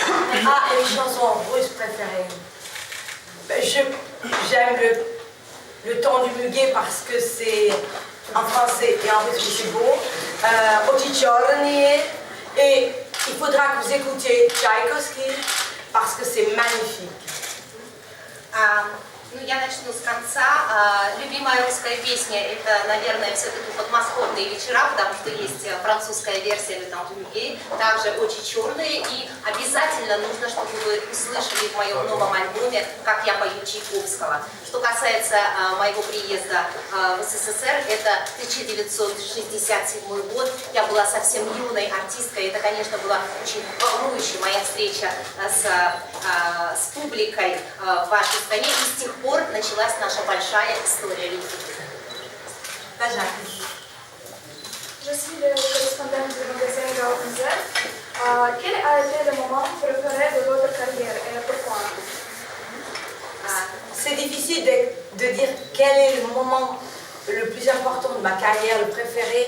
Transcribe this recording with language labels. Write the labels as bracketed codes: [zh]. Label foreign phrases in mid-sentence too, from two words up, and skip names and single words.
[fr] Une chanson russe préférée. J'aime le ton du muguet parce que c'est en français et en russe c'est beau. Ochichorny. Et il faudra que vous écoutiez Tchaïkovski parce que c'est magnifique. [ru] Я начну с конца. Любимая русская песня — это, наверное, все-таки подмосковные вечера, потому что есть французская версия «Le temps du muguet», также очень черные, и обязательно нужно, чтобы вы услышали в моем новом альбоме, как я пою Чайковского. Что касается моего приезда в СССР, это 1967 год, я была совсем юной артисткой, это, конечно, была очень волнующая моя встреча с публикой в вашей стране, и с тех пор началась наша большая история любви. [fr] Je suis le correspondant du magazine GAO.NZ. Quel a été le moment préféré de votre carrière et pourquoi? C'est difficile de dire quel est le moment le plus important de ma carrière, le préféré.